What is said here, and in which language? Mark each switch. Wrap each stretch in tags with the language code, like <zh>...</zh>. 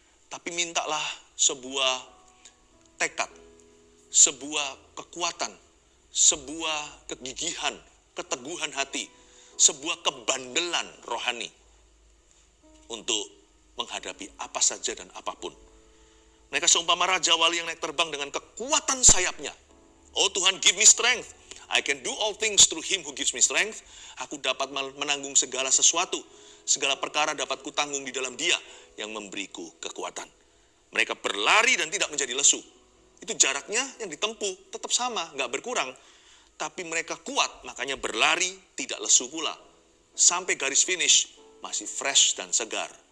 <id>Tapi mintalah sebuah tekad, sebuah kekuatan, sebuah kegigihan, keteguhan hati, sebuah kebandelan rohani untuk menghadapi apa saja dan apapun. Mereka seumpama Raja Wali yang naik terbang dengan kekuatan sayapnya. Oh Tuhan,</id> <en>give me strength. I can do all things through Him who gives me strength.</en> <id>Aku dapat menanggung segala sesuatu. Segala perkara dapat kutanggung di dalam Dia yang memberiku kekuatan. Mereka berlari dan tidak menjadi lesu. Itu jaraknya yang ditempuh tetap sama, nggak berkurang. Tapi mereka kuat, makanya berlari tidak lesu pula. Sampai garis finish masih fresh dan segar.</id>